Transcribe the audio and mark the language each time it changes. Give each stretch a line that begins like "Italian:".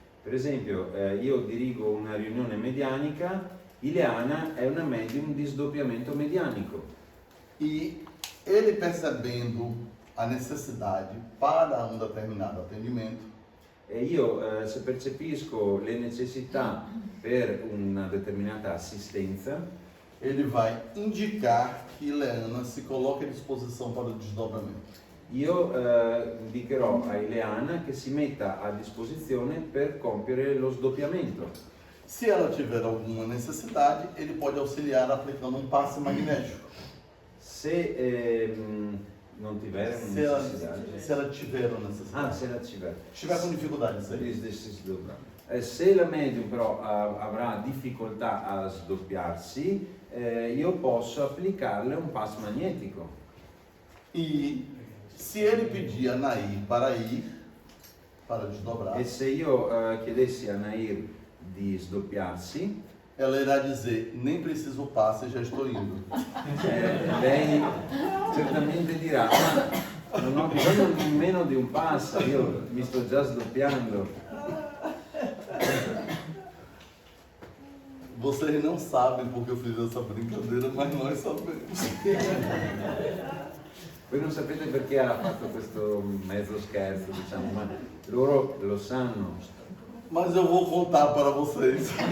Italian: Per esempio, io dirigo una riunione medianica, Ileana è una medium di sdoppiamento medianico.
Portuguese: E ele percebendo a necessidade para um determinado atendimento,
Italian: E io, se percepisco le necessità per una determinata assistenza,
Portuguese: ele vai indicar que Leana se coloque à disposição para o desdobramento.
Italian: io indicherò a Ileana che si metta a disposizione per compiere lo sdoppiamento.
Portuguese: Se ela tiver alguma necessidade, ele pode auxiliar aplicando um passe magnético.
Italian: Se non ti vere una necessità.
Portuguese: Se ela tiver uma necessidade.
Italian: Ah, se la ci vede.
Portuguese: Estiver com dificuldade, isso aí.
Italian: Se la medium però avrà difficoltà a sdoppiarsi, io posso applicarle un pass magnetico.
Portuguese: E se ele pedir a Nair para ir, para desdobrar,
Italian: E se io chiedessi a Nair di sdoppiarsi,
Portuguese: ela irá dizer, nem preciso passe, já estou indo.
Italian: lei certamente dirà: non ho bisogno nemmeno di un pass, io mi sto già sdoppiando.
Portuguese: Vocês não sabem porque eu fiz essa brincadeira, mas nós sabemos.
Italian: Voi non sapete perché ha fatto questo mezzo scherzo, diciamo, ma loro lo sanno.
Portuguese: Mas eu vou contar para vocês.